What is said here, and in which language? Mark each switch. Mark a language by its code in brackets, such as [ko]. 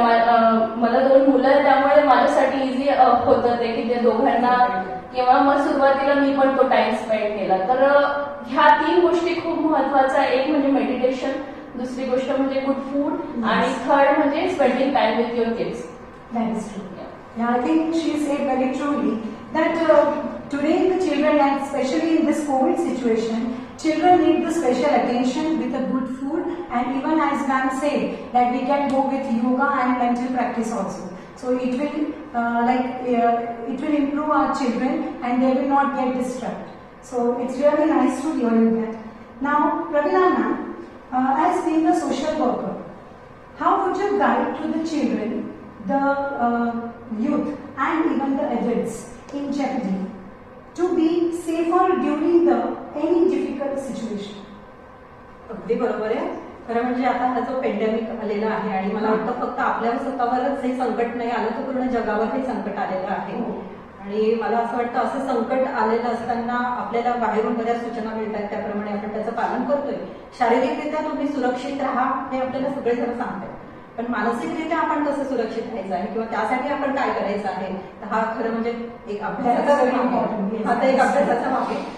[mr] मला 2 मुलं आहेत त्यामुळे माझ्यासाठी इझी होतं ते की ते दोघांना किंवा मग सुरुवातीला मी पण तो टाइम स्पेंड केला. तर ह्या 3 गोष्टी खूप महत्वाच्या. एक म्हणजे मेडिटेशन, दुसरी गोष्ट म्हणजे गुड फूड आणि थर्ड म्हणजे [en] Spending time with your kids. That is true. Yeah, I think she said very truly that today the children, and especially in this COVID situation, children need the special attention with a good food, and even as ma'am said that we can go with yoga and mental practice also. So it will improve our children and they will not get distracted. So it's really nice to hear that. Now, Praveena ma'am, as being a social worker, how would you guide to the children, the youth and even the adults in jeopardy to be safer during any difficult situation? [mr] अगदी बरोबर आहे. खरं म्हणजे आता हा जो pandemic आलेला आहे आणि मला वाटतं फक्त आपल्या स्वतःवरच हे संकट नाही आलं तर पूर्ण जगावर हे संकट आलेलं आहे. आणि मला असं वाटतं असं संकट आलेलं असताना आपल्याला बाहेरून बऱ्याच सूचना मिळतात त्याप्रमाणे आपण त्याचं पालन करतोय. शारीरिकरित्या तुम्ही सुरक्षित राहा हे आपल्याला सगळेजण सांगतात, पण मानसिकरित्या आपण कसं सुरक्षित राहायचं आहे किंवा त्यासाठी आपण काय करायचं आहे हा खरं म्हणजे एक अभ्यासाचा भाग आहे.